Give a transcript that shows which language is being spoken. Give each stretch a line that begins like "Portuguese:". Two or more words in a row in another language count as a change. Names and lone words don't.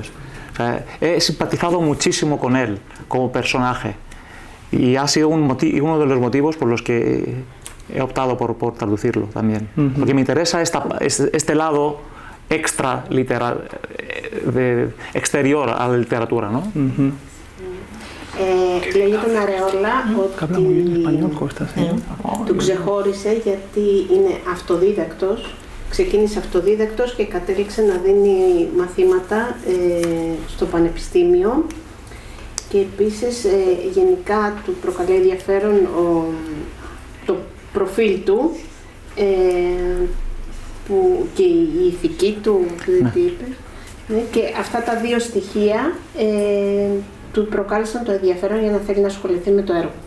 Spanish: O sea, he simpatizado muchísimo con él como personaje y ha sido uno de los motivos por los que he optado por traducirlo también, porque me interesa este lado exterior a la literatura, ¿no?
Greek: Λέγει τον Αρεόλα ότι του ξεχώρισε γιατί είναι αυτοδίδακτος. Ξεκίνησε αυτοδίδακτος και κατέληξε να δίνει μαθήματα στο πανεπιστήμιο και επίσης γενικά του προκαλεί ενδιαφέρον το προφίλ του και η ηθική του, τι είπε, και αυτά τα δύο στοιχεία του προκάλεσαν το ενδιαφέρον για να θέλει να ασχοληθεί με το έργο του.